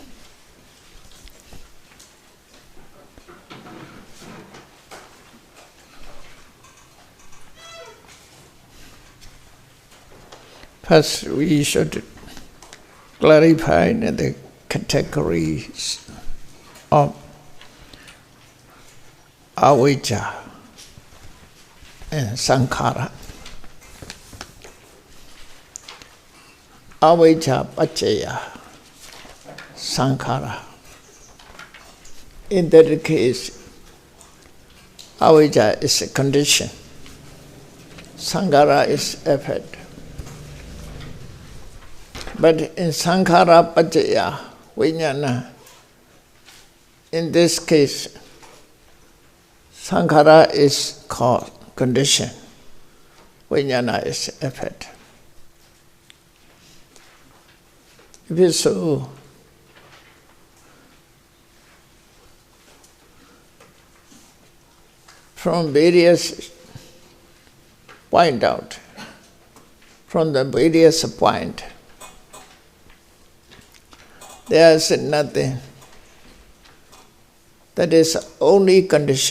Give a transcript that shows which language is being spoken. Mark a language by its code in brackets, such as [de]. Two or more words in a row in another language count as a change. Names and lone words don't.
[en] First, we should clarify the categories of avijja and sankhara. [pi] Avijja paccaya sankhara. [en] In that case, avijja is a condition, sankhara is effect. But in [pi] sankhara paccaya vijnana, [en] in this case, sankhara is called condition, vijnana is effect. If it's so, from various point out, from the various point, there is nothing that is only condition.